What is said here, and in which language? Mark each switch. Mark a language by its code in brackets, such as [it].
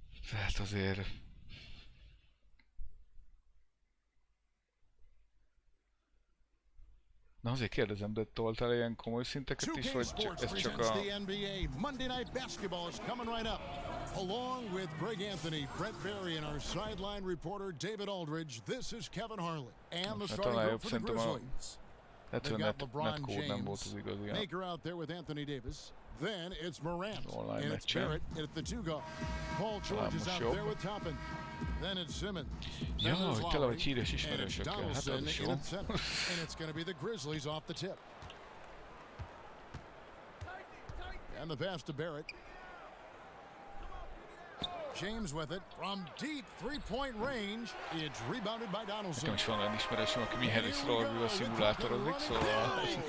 [hu] Tehát azért... Na azért kérdezem, de toltál ilyen komoly szinteket is, vagy ez csak a... [en] Monday Night Basketball is coming right up. Along with Greg Anthony, Brett Barry, and our sideline reporter David Aldridge, this is Kevin Harlan and the starting group for the Grizzlies. They've got LeBron James, Maker out there with Anthony Davis. Then it's Morant, and it's Barrett at the 2 guard. Paul George is out there with Toppin. Then it's Simmons. Then there's Lowry, and it's Donaldson in at center. And it's going to be the Grizzlies off the tip. And the pass to Barrett. James with it from deep three-point range. It's rebounded by Donaldson. [hu] Nekem is van olyan ismerősöm, aki Mihályról szimulátorozik, szóval...